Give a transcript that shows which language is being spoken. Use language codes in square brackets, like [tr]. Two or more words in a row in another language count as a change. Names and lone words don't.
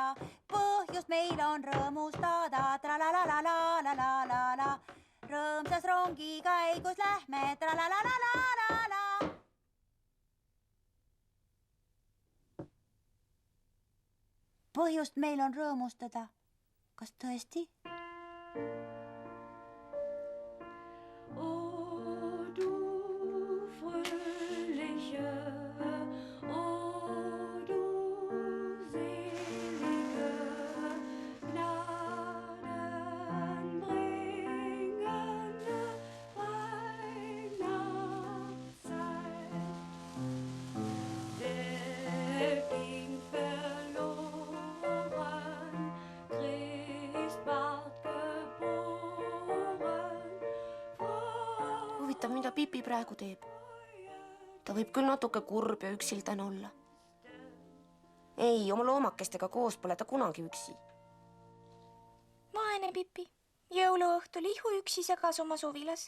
[et] Põhjust meil on rõõmustada, tralalalalalalala. Rõõmsas rongi käigus lähme, tralalalalalalala. Põhjust meil on rõõmustada. Kas tõesti? [de] Oh, du fröhliche, oh, du selige, gnadenbringende Weihnachtszeit. Der ging verloren, Christbart geboren. [et] Huvitav, mida Pipi praegu teeb? Ta võib küll natuke kurb ja üksildane olla. Ei, oma loomakestega koos pole ta kunagi üksi. Vaene Pipi. Jõuluõhtul ihu üksi segas oma suvilas.